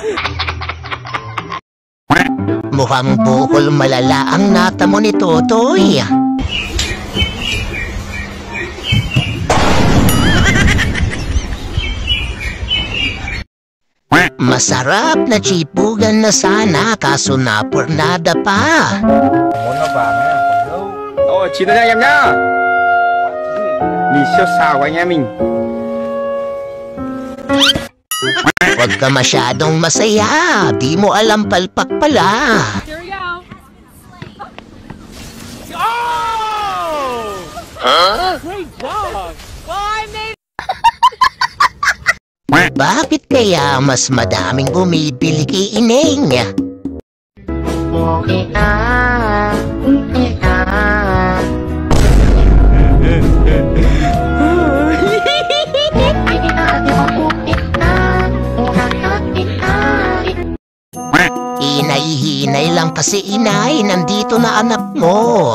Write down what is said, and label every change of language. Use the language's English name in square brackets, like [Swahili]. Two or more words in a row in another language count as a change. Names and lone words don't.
[Filipino] Mukhang bukol malala ang nata mo ni Totoy. Masarap na chipugan na sana, kaso napurnada pa. [Vietnamese] Oh, chín thôi nha em nhá. Mì siêu xào của anh em mình. [Filipino] Huwag ka masyadong masaya, di mo alam palpak pala. [English] Here we go. Oh! Huh? Great job! Well, I made... [Filipino] Bakit kaya mas madaming bumibili kay Ineng? Okay na. Hinay-hinay lang kasi inay, nandito na anak mo.